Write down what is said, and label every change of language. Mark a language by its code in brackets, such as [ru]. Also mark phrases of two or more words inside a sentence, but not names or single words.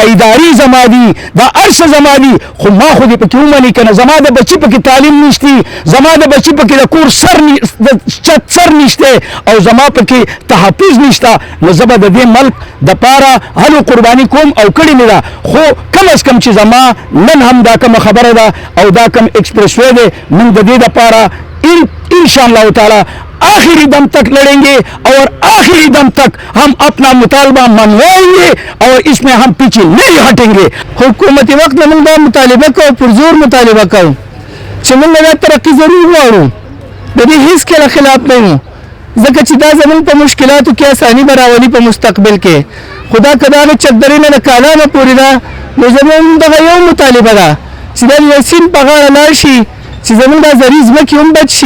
[ps] اداري زما دي دا هر څه زما دي خو ما خو دې پکې ومني که نه زما د بچي پکې تعلیم نشتی زما د بچي پکې د کور چت سر نشته او زما پکې تحفظ نشته نو زه به د دې ملک دپاره هلو قرباني کوم او کړې مې ده خو کم از کم چې زما نن هم دا کومه خبره ده او دا کوم [en] express way [ps] دی موږ د دې دپاره [ar] انشاءاللہ تعالی [ur] آخری دم تک لڑیں گے اور آخری دم تک ہم اپنا مطالبہ منوائیں گے اور اس میں ہم پیچھے نہیں ہٹیں گے [ps] حکومت وقت موږ دا مطالبه کوو پر زور مطالبه کوو چې موږ دا ترقي ضرور غواړو د دې هیڅ کله خلاف نه یو ځکه چې دا زموږ په مشکلاتو کې اساني به راولي په مستقبل کې خدا که د هغې چکدرې نه د کالامه پورې ده نو زموږ دغه یو مطالبه ده چې دا د سیند په غاړه لاړ شي چې زموږ دا زرعي ځمکې هم بچ شي